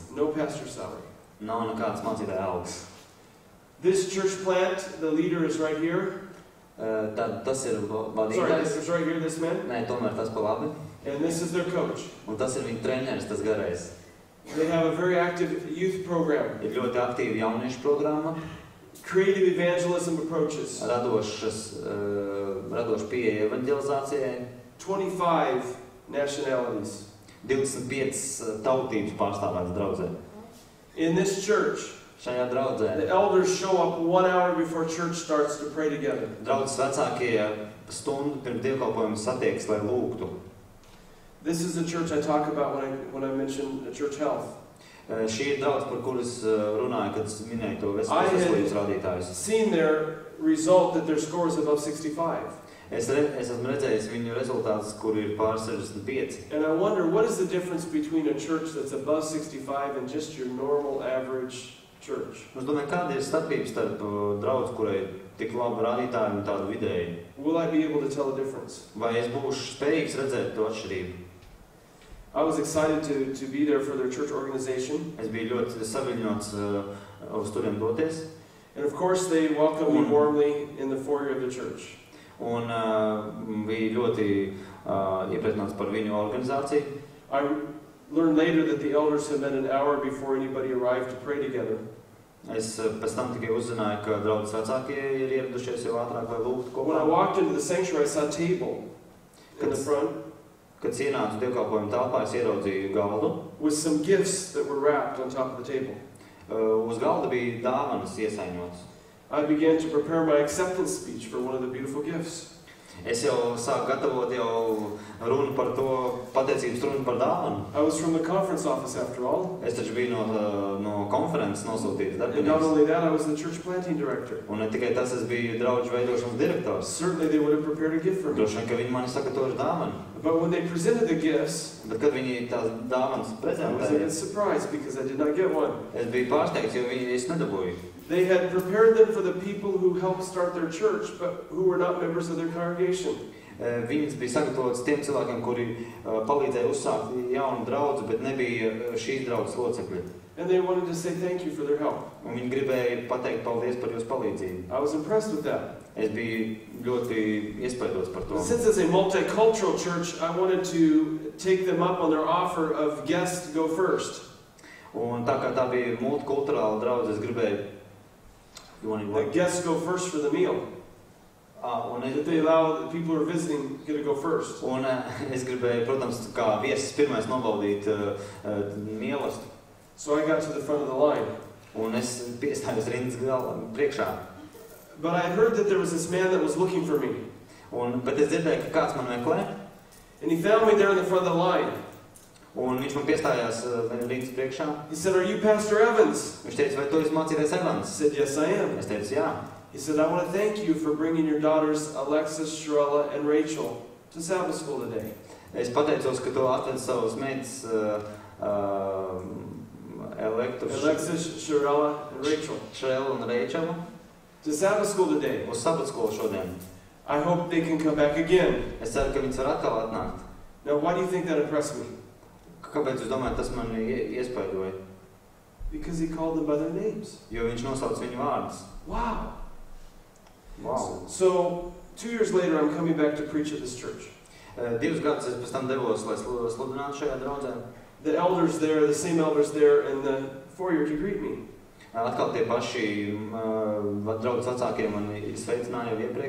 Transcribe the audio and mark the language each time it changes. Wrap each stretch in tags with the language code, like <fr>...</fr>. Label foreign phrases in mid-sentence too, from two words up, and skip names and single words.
<en>No pastor salary.</en> <lv>Nav nekāds mācītāja algas.</lv> <en>This church plant, the leader is right here.</en> <lv>Tas ir vadītājs.</lv> <en>Sorry, it's right here, this man.</en> <lv>Nē, tomēr tas pa labi.</lv> <en>And this is their coach.</en> <lv>Un tas ir viņa treneris, tas garais.</lv> <en>They have a very active youth program.</en> <lv>Ir ļoti aktīva jauniešu programma.</lv> <en>Creative evangelism approaches.</en> <lv>Radoša pieeja evaņģelizācijai.</lv> <en>25 nationalities.</en> <lv>25 tautības pārstāvētas draudzē.</lv> <en>In this church,</en> <lv>šajā draudzē,</lv> <en>the elders show up 1 hour before church starts to pray together.</en> <lv>Draudzes vecākie stundu pirms dievkalpojuma satiekas, lai lūgtu.</lv> <en>This is the church I talk about when I mention church health.</en> <lv>Šī ir draudze, par kuras runāju, kad minēju to veselības rādītājus.</lv> <en>Seen their result that their score is above 65.</en> <lv>Es esmu redzējis viņu rezultātus, kur ir pār 65.</lv> <en>And I wonder, what is the difference between a church that's above 65 and just your normal average church?</en> <lv>Es domāju, kāda ir starpība starp draudzi, kurai tik labi rādītāji un tādu vidēji?</lv> <en>Will I be able to tell the difference?</en> <lv>Vai es būšu spējīgs redzēt to atšķirību?</lv> <en>I was excited to be there for their church organization.</en> <lv>Es biju ļoti saviļņots uz turien doties.</lv> <en>And of course they welcomed me warmly in the foyer of the church.</en> <lv>Un bija ļoti iepriecināts par viņu organizāciju.</lv> <en>I learned later that the elders had met an hour before anybody arrived to pray together.</en> <lv>Es pēc tam tikai uzzināju, ka draudzes vecākie ir ieradušies jau ātrāk, lai lūgtu kopā.</lv> <en>When I walked into the sanctuary, I saw a table in the front.</en> <lv>Kad ienācu dievkalpojuma telpā, es ieraudzīju galdu.</lv> <en>With some gifts that were wrapped on top of the table.</en> <lv>Uz galda bija dāvanas iesaiņotas.</lv> <en>I began to prepare my acceptance speech for one of the beautiful gifts.</en> <lv>Es jau sāku gatavot jau runu par to, pateicības runu par dāvanu.</lv> <en>I was from the conference office after all.</en> <lv>Es taču biju no konferences nosūtīts darbinieks.</lv> <en>And not only that, I was the church planting director.</en> <lv>Un ne tikai tas, es biju draudžu veidošanas direktors.</lv> <en>Certainly they would have prepared a gift for me.</en> <lv>Droši vien, ka viņi mani sagatavoja dāvanu.</lv> <en>But when they presented the gifts,</en> <lv>bet kad viņi tās dāvanas prezentēja,</lv> <en>I was a bit surprised because I did not get one.</en> <lv>Es biju pārsteigts, jo es nedabūju.</lv> <en>They had prepared them for the people who helped start their church, but who were not members of their congregation.</en> <lv>Viņas bija sagatavotas tiem cilvēkiem, kuri palīdzēja uzsākt jaunu draudzi, bet nebija šīs draudzes locekļi.</lv> <en>And they wanted to say thank you for their help.</en> <lv>Un viņi gribēja pateikt paldies par jūsu palīdzību.</lv> <en>I was impressed with that.</en> <lv>Es biju ļoti iespaidots par to.</lv> <en>Since it's a multicultural church, I wanted to take them up on their offer of guests go first.</en> <lv>Un tā kā tā bija multikulturāla draudze, es gribēju</lv> <en>the guests go first for the meal. That they allow the people who are visiting to go first.</en> <lv>Un es gribēju, protams, kā viesis pirmais nobaudīt mielastu.</lv> <en>So I got to the front of the line.</en> <lv>Un es piestājos rindas priekšā.</lv> <en>But I heard that there was this man that was looking for me.</en> <lv>Bet es dzirdēju, ka kāds man meklē.</lv> <en>And he found me there in the front of the line.</en> <lv>Un viņš man piestājās rītas priekšā.</lv> <en>He said, "Are you Pastor Evans?"</en> <lv>Viņš teica, vai tu esi mācītājs</lv> <en>I Evans? said, "Yes, I am."</en> <lv>Es teicu, jā.</lv> <en>He said, "I want to thank you for bringing your daughters Alexis, Sharella, and Rachel to Sabbath school today."</en> <lv>Es pateicos, ka tu atvedi savas meitas Alexis, Sharella,</lv> <en>and Rachel</en> <lv>Šrelu un Reičelu</lv> <en>to Sabbath school today.</en> <lv>uz Sabbath skolu šodien.</lv> <en>I hope they can come back again.</en> <lv>Es ceru, ka viņas var atkal atnākt.</lv> <en>Now, why do you think that impressed me?</en> <lv>Kāpēc jūs domājat, tas man iespaidoja?</lv> <en>Because he called them by their names.</en> <lv>Jo viņš nosauc viņu vārdus.</lv> <en>Wow. Wow. So, 2 years later, I'm coming back to preach at this church.</en> <lv>2 gadus es pēc tam devos, lai sludinātu šajā draudzē.</lv> <en>The elders there, the same elders there in the foyer to greet me.</en> <lv>Atkal tie paši draudzes vecākie mani sveicināja jau iepriekš.</lv>